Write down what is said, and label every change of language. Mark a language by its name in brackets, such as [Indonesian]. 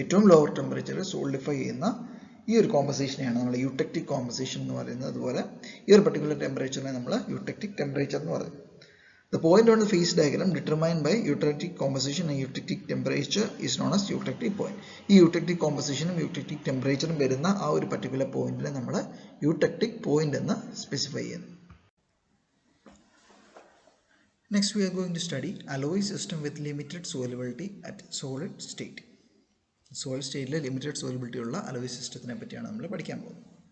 [Malayalam] ഏറ്റവും ലോവർ ടെമ്പറേച്ചറിൽ സോളിഡിഫൈ ചെയ്യുന്ന ഈ ഒരു കോമ്പസിഷനെയാണ് നമ്മൾ യൂടെക്റ്റിക് കോമ്പസിഷൻ എന്ന് പറയുന്നത്. അതുപോലെ ഈ ഒരു പർട്ടിക്കുലർ ടെമ്പറേച്ചറിനെ നമ്മൾ യൂടെക്റ്റിക് ടെമ്പറേച്ചർ എന്ന് പറയുന്നത്. [English] The point on the phase diagram determined by eutectic composition and eutectic temperature is known as eutectic point. [Malayalam] ഈ eutectic composition ഉം eutectic temperature ഉം വരുന്ന ആ ഒരു particular പോയിന്റിനെ നമ്മൾ eutectic point എന്ന് സ്പെസിഫൈ ചെയ്യുന്നു. [English] Next we are going to study alloy system with limited solubility at solid state. [Malayalam] Solid സ്റ്റേറ്റിലെ limited solubility ഉള്ള അലോയ് സിസ്റ്റത്തിനെ പറ്റിയാണ് നമ്മൾ പഠിക്കാൻ പോകുന്നത്.